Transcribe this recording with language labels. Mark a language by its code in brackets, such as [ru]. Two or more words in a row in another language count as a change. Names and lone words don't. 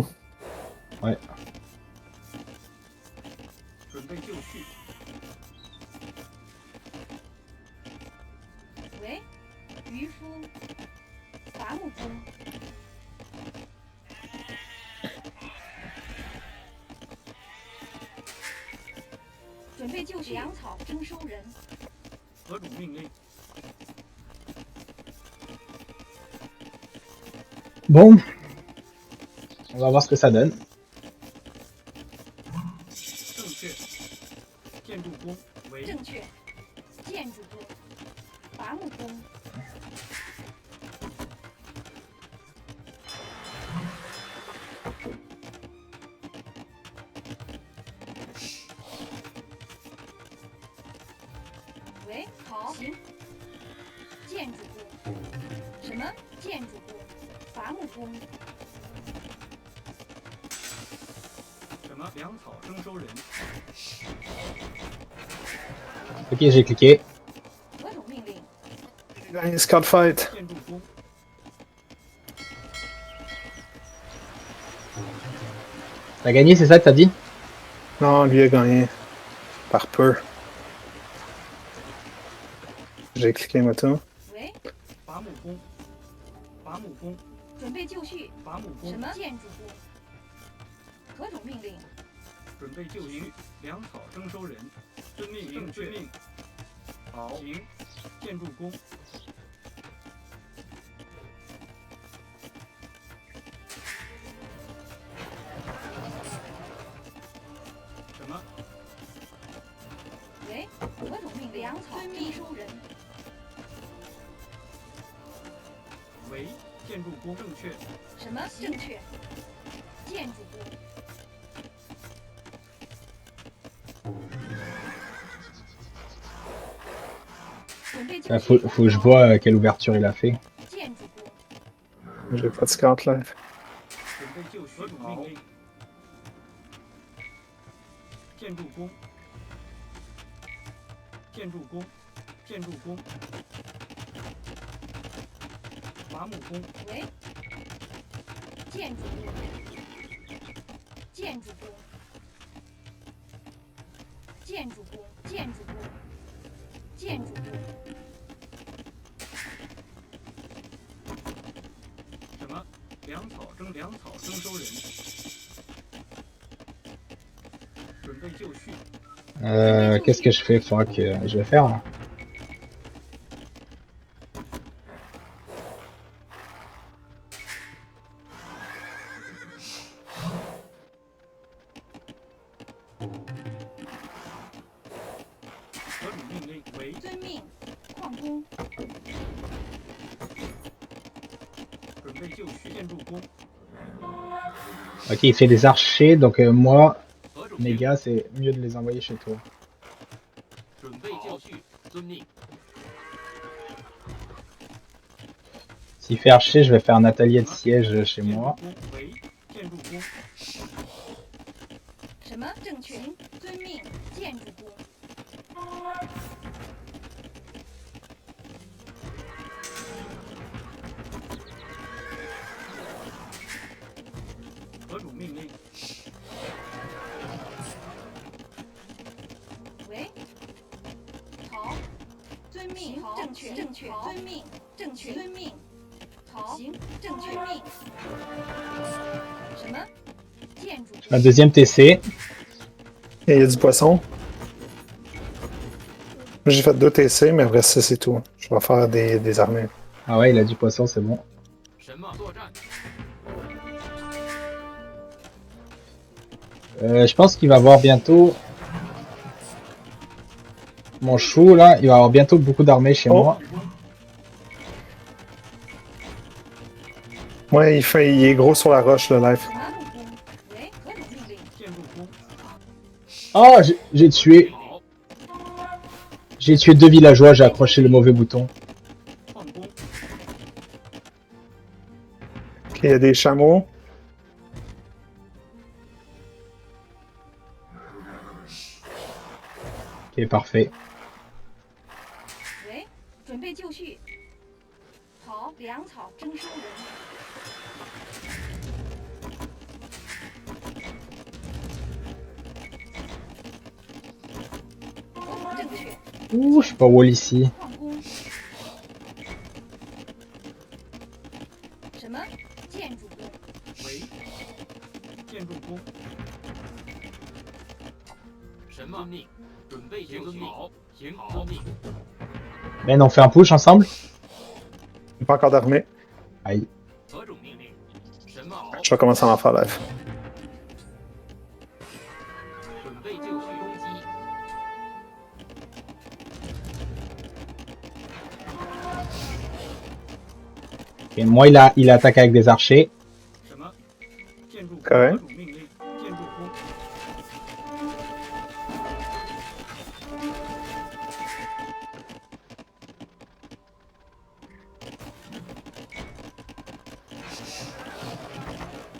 [fr] Ouais. [zh] 准备就绪。喂，渔夫。伐木工。准备就绪。粮草征收人。何种命令？ [fr] Bon. On va voir ce que ça donne. [zh] 正确。建筑工。为正确。建筑工。伐木工。喂，好，行。建筑工。什么？建筑工。伐木工。什么？粮草征收人。 [fr] Ok, j'ai cliqué. [zh] 何种命令？ [fr] J'ai gagné Scout Fight. [zh] 建筑工。 [fr] T'as gagné, c'est ça que t'as dit? Non, lui a gagné. Par peu. J'ai cliqué moto. [zh] 喂，伐木工。伐木工。准备就绪。伐木工。什么？建筑工。何种命令？准备就绪。粮草征收人。遵命令。遵命。好。行。建筑工。什么？喂，何种命令？粮草征收人。为建筑工。正确。什么？正确。建筑工。 [fr] Faut que je vois quelle ouverture il a fait. [zh] 建筑工。 [fr] J'ai pas de Scout live. [zh] 准备就绪。何种命令？建筑工。建筑工。建筑工，伐木工，喂，建筑工，建筑工，建筑工，建筑工，建筑工，什么？粮草征收人，准备就绪， [fr] Qu'est-ce que je fais? Faudra que je vais faire là. [zh] 何种命令为遵命，矿工，准备就绪，建筑工， [fr] Ok, il fait des archers, donc moi, [zh] 何种 [fr] mes [zh] 命令 [fr] gars, c'est mieux de les envoyer chez toi. [zh] 准备就绪，遵命。 [fr] S'il fait archer, je vais faire un atelier de siège chez [zh] 建筑 [fr] moi. [zh] 工为建筑工，什么？正确，遵命，建筑工，何种命令？喂，好，遵命，正确，正确，遵命，正确，遵命，好，行，正确命。什么？建筑工， [fr] Un deuxième TC. Et il y a du poisson. Moi, j'ai fait 2 TC, mais après ça, c'est tout. Je vais faire des armées. Ah ouais, il a du poisson, c'est bon. [zh] 什么作战？ [fr] Je pense qu'il va avoir bientôt... Mon chou, là, il va avoir bientôt beaucoup d'armées chez Oh. moi. Ouais, il est gros sur la roche, le live. [zh] 伐木工，喂，何种命令？建筑工， [fr] Oh, j'ai tué... [zh] 好， [fr] J'ai tué 2 villageois, j'ai accroché le mauvais bouton. [zh] 矿工， [fr] Ok, il y a des chameaux. Ok, parfait. [zh] 喂，准备就绪。好，粮草征收人。正确， [fr] Ouh, je peux pas wall ici. [zh] 矿工。什么？建筑工，为建筑工，什么命？准备就绪，好，行，遵命。 [fr] Ben, on fait un push ensemble? Il n'y a pas encore d'armée. Aïe. [zh] 何种命令？什么好？ [fr] Je vais commencer à en faire live. [zh] 准备就绪，攻击。 [fr] Et moi, il attaque avec des archers. [zh] 什么？建筑工， [fr] Correct. [zh] 何种命令？建筑工，何其命令？